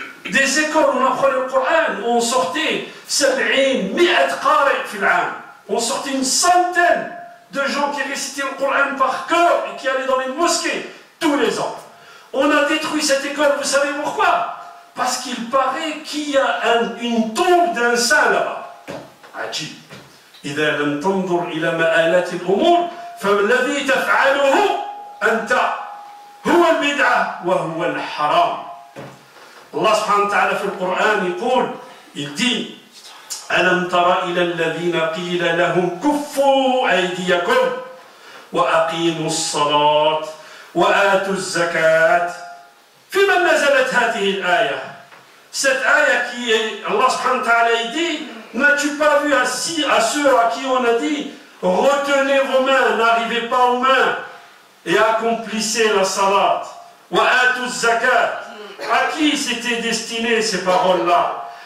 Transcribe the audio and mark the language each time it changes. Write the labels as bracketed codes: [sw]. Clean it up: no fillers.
[fr] Des écoles où on apprenait le Coran, où on sortait 70 [ar] qari fil 'am. [fr] On sortait une centaine de gens qui récitaient le Coran par cœur et qui allaient dans les mosquées tous les ans. On a détruit cette école, vous savez pourquoi? Parce qu'il paraît qu'il y a une tombe d'un saint là-bas. [ar] Ajib. إذا لم تنظر إلى مآلات الأمور فالذي تفعله أنت هو البدعة وهو الحرام. الله سبحانه وتعالى في القرآن يقول [fr] il dit [ar] ألم تر إلى الذين قيل لهم كفوا أيديكم وأقيموا الصلاة وآتوا الزكاة فيما نزلت هذه الآية. [fr] Cette ayah qui est, Allah [ar] subhanahu wa ta'ala [fr] dit, n'as-tu pas vu à ceux à qui on a dit, retenez vos mains, n'arrivez pas aux mains, et accomplissez la salat. [ar] Wa atu zakat. [fr] À qui s'étaient destinées ces paroles-là?